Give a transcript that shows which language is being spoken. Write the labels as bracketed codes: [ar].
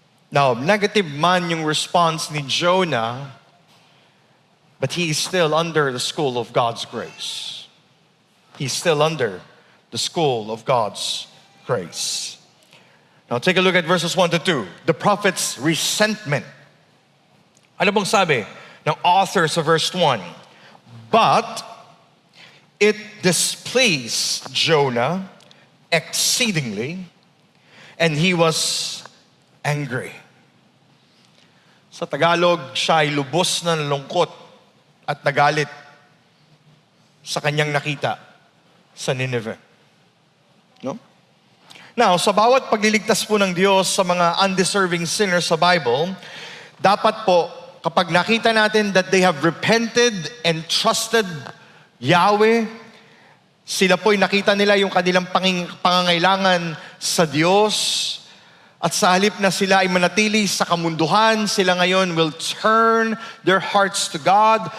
[en] Now, negative [tl] man yung [en] response ni Jonah, but he is still under the school of God's grace. He's still under the school of God's grace. Now take a look at verses 1 to 2. The prophet's resentment. [tl] Ano bang sabi ng author sa verse 1? [en] But it displeased Jonah exceedingly, and he was angry. [tl] Sa Tagalog, siya ay lubos na nalungkot at nagalit sa kanyang nakita sa Nineveh. No? Now, sa bawat pagliligtas po ng Diyos sa mga undeserving sinners sa Bible, dapat po, kapag nakita natin [en] that they have repented and trusted Yahweh, [tl] sila po'y nakita nila yung kanilang pangangailangan sa Diyos, at sa halip na sila ay manatili sa kamunduhan, sila ngayon [en] will turn their hearts to God.